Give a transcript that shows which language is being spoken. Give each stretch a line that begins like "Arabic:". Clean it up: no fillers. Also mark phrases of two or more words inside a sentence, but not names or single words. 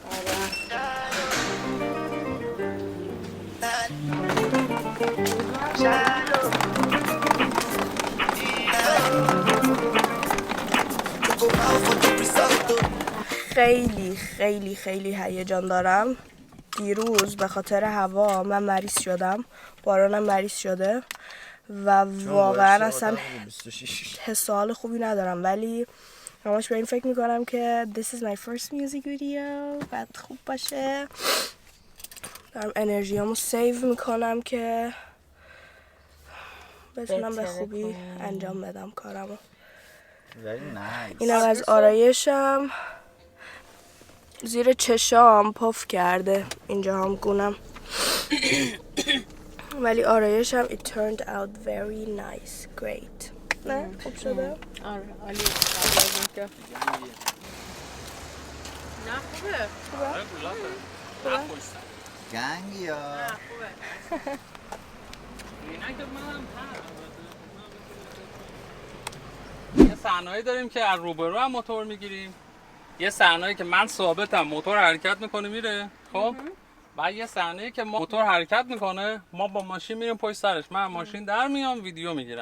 Persian: خیلی خیلی خیلی هیجان دارم. دیروز به خاطر هوا من مریض شدم، بارانم مریض شده و واقعا اصلا حس و حال خوبی ندارم، ولی همش به این فکر میکنم که
English: this is my first music video
Persian: بعد خوب باشه. دارم انرژیامو سیو میکنم که بتونم به خوبی انجام بدم کارمو. اینم از آرایشم. زیر چشام پف کرده اینجا هم گونم ولی آرایشم
English: it turned out very nice great.
Persian: نه خوب شده؟ آره عالیه. نه خوبه. خوبه؟ گنگ یا خوبه. یه صحنه‌ای داریم که از روبرو هم موتور میگیریم، یه صحنه‌ای که من ثابتم موتور حرکت میکنه میره، خب بعد یه صحنه‌ای که موتور حرکت میکنه ما با ماشین میریم پشت سرش، من ماشین در میام ویدیو میگیرم.